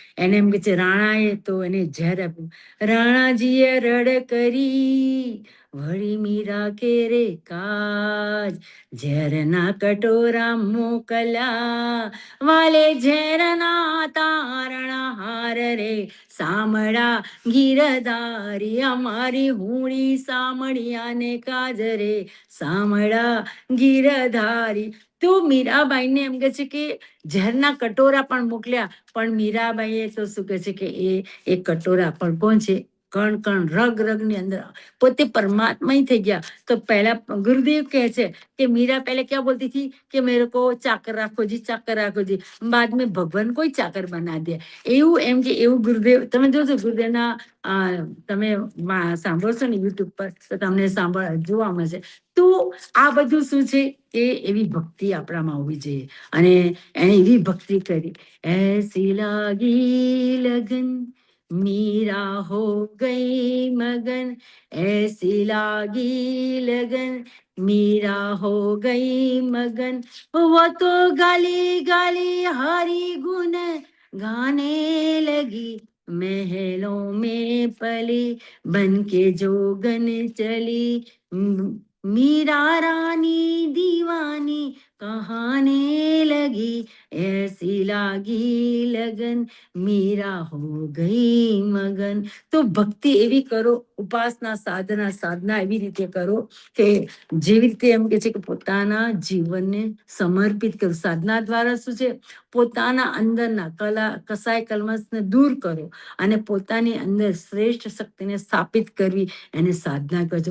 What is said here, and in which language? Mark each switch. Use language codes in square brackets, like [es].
[gu] એને એમ કે છે રાણાએ તો એને ઝેર આપ્યું. રાણાજીએ રડ કરી વળી મીરા કેરે કાજ, ઝેરના કટોરા મોકલ્યા વાલે ઝેરના તારણા હાર રે, સામળા ગીરધારી અમારી હુણી સામળિયાને કાજ રે, સામળા ગીરધારી. તો મીરાબાઈને એમ કે છે કે ઝેરના કટોરા પણ મોકલ્યા, પણ મીરાબાઈએ તો શું કે છે કે એ કટોરા પણ કોણ છે? કણ રગની અંદર પોતે પરમાત્મા થઈ ગયા. તો પહેલા ગુરુદેવ કહે છે કે [hi] मीरा पहले क्या बोलती थी कि मेरे को चाकर [gu] રાખો જી. [hi] बाद में भगवान [gu] કોઈ ચાકર બના દે. એવું એમ કે એવું ગુરુદેવ, તમે જોશો ગુરુદેવના તમે સાંભળશો ને યુટ્યુબ પર તો તમને જોવા મળશે. તો આ બધું શું છે કે એવી ભક્તિ આપણામાં હોવી જોઈએ. અને એને એવી ભક્તિ કરી, [hi] એસી લાગી લગન मीरा हो गई मगन, ऐसी लागी लगन मीरा हो गई मगन, वो तो गाली हरि गुण गाने लगी, महलों में पली बन के जोगन चली, मीरा रानी दीवानी कहाने लगी ऐसी लागी लगन मीरा हो गई मगन. [gu] તો ભક્તિ એવી કરો, ઉપાસના સાધના એવી રીતે કરો કે જેવી રીતે એમ કે છે કે પોતાના જીવનને સમર્પિત કરો. સાધના દ્વારા શું છે, પોતાના અંદરના કસાય કલ્મશને દૂર કરો અને પોતાની અંદર શ્રેષ્ઠ શક્તિને સ્થાપિત કરવી, એને સાધના કહે છે.